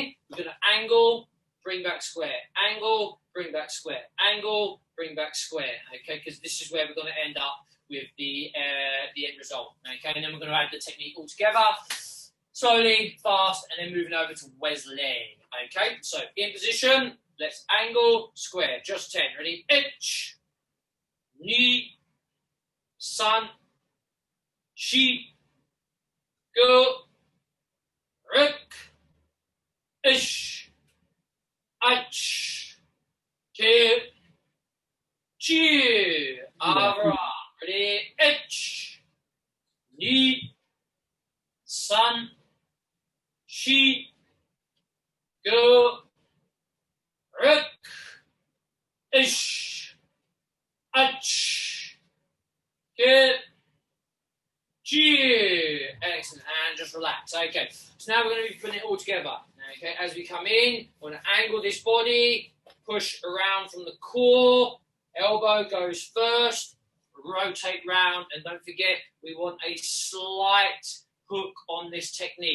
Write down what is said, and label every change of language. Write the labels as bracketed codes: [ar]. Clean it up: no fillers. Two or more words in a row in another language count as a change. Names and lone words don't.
[en] We're going to angle, bring back square, angle, bring back square, angle, bring back square. Okay, because this is where we're going to end up with the end result. Okay, and then we're going to add the technique all together, slowly, fast, and then moving over to Wesley. Okay, so in position, let's angle, square, just 10. Ready? Ich, [ja] ni, san, shi, go, ruk, ish, ach, ki, chi, avra. [en] Ready? [ja] Ich, ni, san, shi, go, ruk, ish, ach, ki, chi. [en] Excellent. And just relax. Okay. So now we're going to be putting it all together. Okay. As we come in, we're going to angle this body, push around from the core, elbow goes first. Rotate round, and don't forget we want a slight hook on this technique.